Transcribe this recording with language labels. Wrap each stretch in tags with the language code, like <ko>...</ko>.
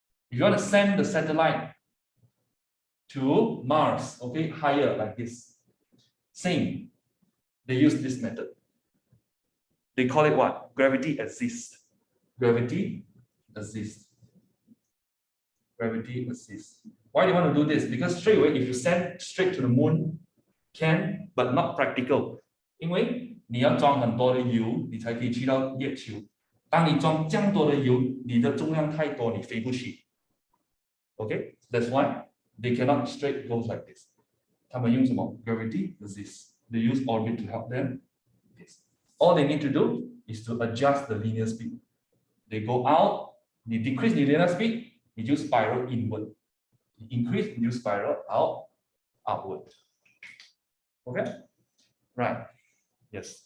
<en>If you want to send the satellite to Mars, okay, higher like this, same. They use this method. They call it what? Gravity assist. Gravity assist. Gravity assist. Why do you want to do this? Because straight away, if you send straight to the moon, can, but not practical.</en> <zh>因为你要装很多的油，你才可以去到月球。当你装这样多的油，你的重量太多，你飞不去。</zh> <en>Okay, that's why they cannot straight go like this.</en> <zh>他们用什么 gravity assist.</zh> <en>They use orbit to help them. Yes. All they need to do is to adjust the linear speed. They go out, they decrease the linear speed, you just spiral inward. You increase, you spiral out, outward. Okay? Right. Yes.</en>